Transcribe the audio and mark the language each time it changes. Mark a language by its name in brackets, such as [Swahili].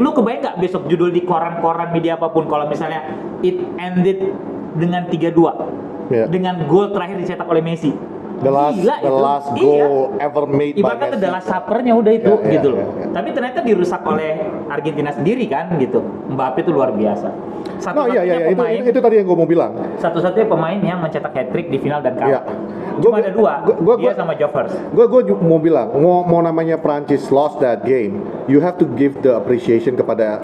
[Indonesian] Lu kebayang nggak besok judul di koran-koran media apapun kalau misalnya [English] it ended [Indonesian] dengan 3-2 dengan gol terakhir dicetak oleh Messi. [English] The last goal ever made by Messi. [Indonesian] Ibaratnya adalah sapernya udah itu gitu loh. Tapi ternyata dirusak oleh Argentina sendiri kan gitu. Mbappe itu luar biasa. Itu tadi yang gue mau bilang. Satu-satunya pemain yang mencetak hat-trick di final dan kalah. Cuma ada dua, dia sama Jovers. Gue mau bilang, mau namanya Prancis [English] lost that game, you have to give the appreciation [Indonesian] kepada